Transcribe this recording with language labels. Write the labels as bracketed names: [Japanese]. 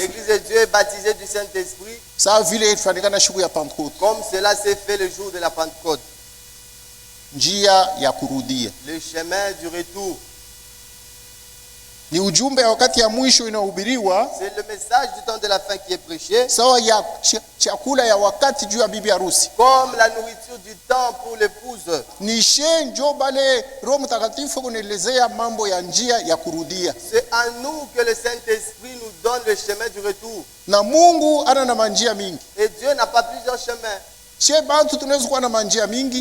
[French] L'église de Dieu est baptisée du Saint-Esprit, [Swahili] Sawa vile ilifanyikana siku ya Pentecote. [French] comme cela s'est fait le jour de la Pentecôte. [Swahili] Njia ya kurudia. [French] Le chemin du retour. [Swahili] Ni ujumbe ya wakati ya mwisho inahubiriwa, [French] C'est le message du temps de la fin qui est prêché, [Swahili] sawa ya chakula ya wakati juu ya bibi harusi. [French] comme la nourriture du temps pour l'épouse. [Swahili] Ni shenjo bale Roho Mtakatifu kunaelezea mambo ya njia ya kurudia. [French] C'est à nous que le Saint-Esprit nous donne le chemin du retour. [Swahili] Na Mungu ana na manjia mingi. [French] Et Dieu n'a pas plusieurs chemins. [Swahili] Che bantu tunaweza kuwa na manjia mingi,